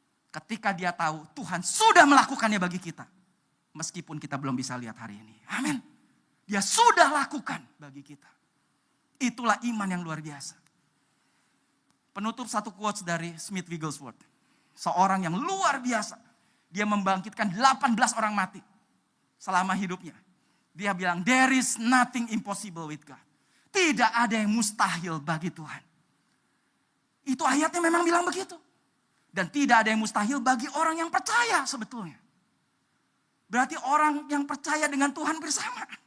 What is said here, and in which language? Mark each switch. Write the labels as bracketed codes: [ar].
[id] Ketika dia tahu Tuhan sudah melakukannya bagi kita. Meskipun kita belum bisa lihat hari ini. Amin. Dia sudah lakukan bagi kita. Itulah iman yang luar biasa. Penutup satu quotes dari Smith Wigglesworth. Seorang yang luar biasa. Dia membangkitkan 18 orang mati selama hidupnya. Dia bilang, [en] there is nothing impossible with God. [id] Tidak ada yang mustahil bagi Tuhan. Itu ayatnya memang bilang begitu. Dan tidak ada yang mustahil bagi orang yang percaya sebetulnya. Berarti orang yang percaya dengan Tuhan bersama.